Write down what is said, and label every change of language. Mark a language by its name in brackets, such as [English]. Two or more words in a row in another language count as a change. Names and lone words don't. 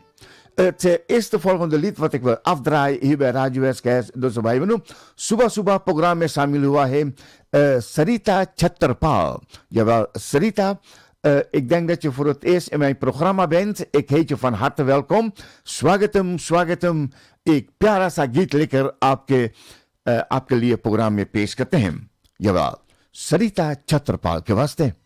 [Dutch] Het eerste volgende lied wat ik wil afdraaien hier bij Radio SKS, dus wat hebben we nog? [Hindi] Suba Suba programma Samil hua hai Sarita Chatterpal. [Dutch] Jawel, Sarita. Ik denk dat je voor het eerst in mijn programma bent. Ik heet je van harte welkom. [Hindi] स्वागतम, स्वागतम। एक प्यारा सा गीत lekker आपके लिए प्रोग्राम में पेश करते हैं. जवाब सरिता छत्रपाल के वास्ते.